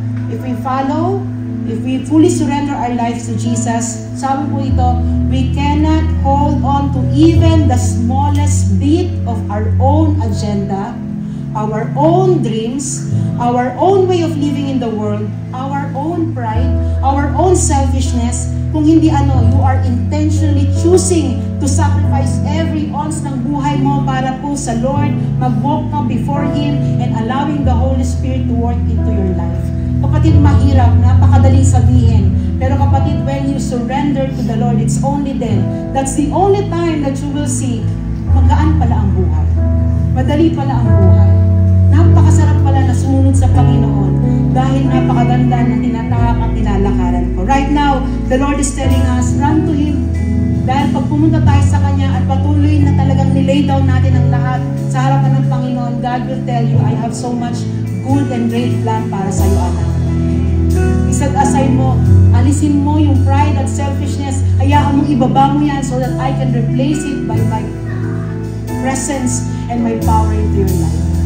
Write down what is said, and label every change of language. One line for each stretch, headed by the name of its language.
English: If we fully surrender our lives to Jesus,
Filipino: sabi po ito,
English: we cannot hold on to even the smallest bit of our own agenda, our own dreams, our own way of living in the world, our own pride, our own selfishness,
Filipino: kung hindi
English: you are intentionally choosing to sacrifice every ounce
Filipino: ng buhay mo para po sa Lord, mag-walk ka before Him
English: and allowing the Holy Spirit to work into your life.
Filipino: Kapatid, mahirap, napakadaling sabihin, pero kapatid,
English: when you surrender to the Lord, it's only then, that's the only time that you will see,
Filipino: magaan pala ang buhay. Madali pala ang buhay. Napakasarap pala na sumunod sa Panginoon dahil napakaganda ng tinatahak at tinalakaran ko.
English: Right now, the Lord is telling us, run to Him.
Filipino: Dahil pag pumunta tayo sa Kanya at patuloy na talagang nilay down natin ang lahat sa harapan ng Panginoon,
English: God will tell you, I have so much good and great plan
Filipino: para sa iyo, anak. Isad aside mo, alisin mo yung pride at selfishness, hayaan mong ibaba mo yan
English: so that I can replace it by my presence and my power into your life.